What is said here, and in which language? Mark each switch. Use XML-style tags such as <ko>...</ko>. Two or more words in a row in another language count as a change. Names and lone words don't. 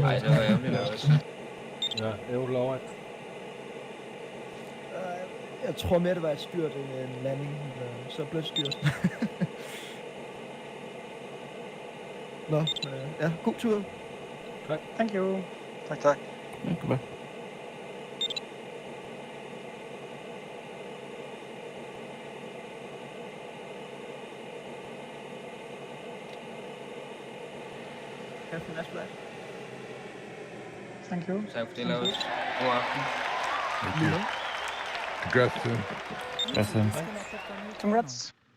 <da>Ej, det var ærgerligt, Laurits. Ja, ærgerligt. Jeg tror mere, det var et styrt end en landing. Så blødt styrt. Nå, ja, god tur.</da> <en>Thank you.</en> <da>Tak, tak. Ja,</da> <en>goodbye. Have a nice flight. Thank you.</en> <da>Tak for det, Laurits. God aften.</da> <en>Thank you. Congrats, Tim. That's him. Disconnected from your channel. Congrats.</en>